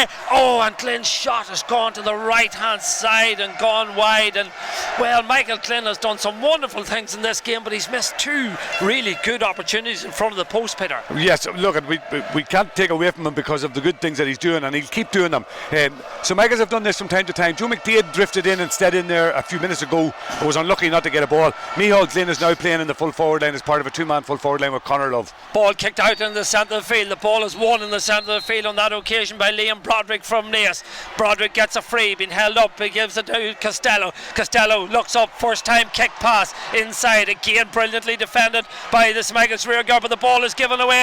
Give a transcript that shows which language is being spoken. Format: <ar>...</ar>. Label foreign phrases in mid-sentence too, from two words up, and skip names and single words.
<en>Oh, and Glynn's shot has gone to the right hand side and gone wide, and well, Michael Glynn has done some wonderful things in this game, but he's missed 2 really good opportunities in front of the post, Peter. Yes, look, we can't take away from him because of the good things that he's doing, and he'll keep doing them. So Michaels have done this from time to time. Joe McDade drifted in instead in there a few minutes ago. He was unlucky not to get a ball. Micheál Glynn is now playing in the full forward line as part of a 2-man full forward line with Conor Love. Ball kicked out in the centre of the field. The ball is won in the centre of the field on that occasion by Liam Broderick from Naas. Broderick gets a free, being held up. He gives it to Costello. Costello looks up, first time kick pass inside, again brilliantly defended by the St Michael's rear guard, but the ball is given away.</en>